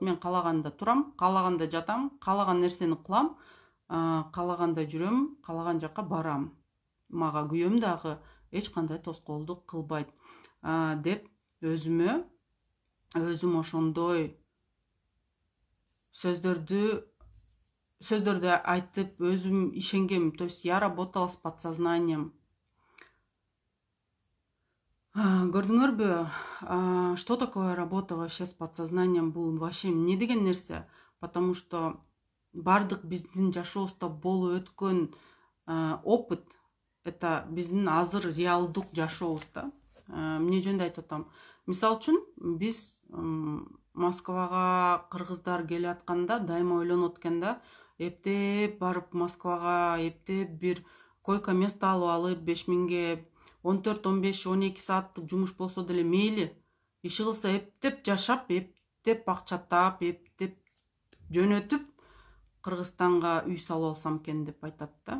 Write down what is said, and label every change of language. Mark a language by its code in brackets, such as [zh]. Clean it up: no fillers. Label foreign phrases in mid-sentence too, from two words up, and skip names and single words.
[ky] Мен каалаганда турам, каалаганда жатам, каалаган нерсени кылам, каалаганда жүрөм, каалаган жакка барам. Мага күйөөм дагы эч кандай тоскоолдук кылбайт деп өзүм ошондой сөздөрдү айтып өзүм ишенгем. [ru] То есть я работала с подсознанием. Көрдүңөрбү, что такое работа вообще с подсознанием? [ky] Бул вообще эмне деген нерсе? [ru] Потому что [ky] бардык биздин жашообузда болуп өткөн [ru] опыт это [ky] биздин азыр реалдык жашообуз да. Эмне жөнүндө айтып атам? Мисалы үчүн биз Москвага кыргыздар келе атканда дайыма ойлонот экен да, эптеп барып Москвага, эптеп бир [ru] койка место [ky] алып алып 5000ге 14, 15, 12 сааттык жумуш болсо деле мейли, иши кылса эптеп жашап, эптеп акча таап, эптеп жөнөтүп Кыргызстанга үй салып алсам экен деп айтат да.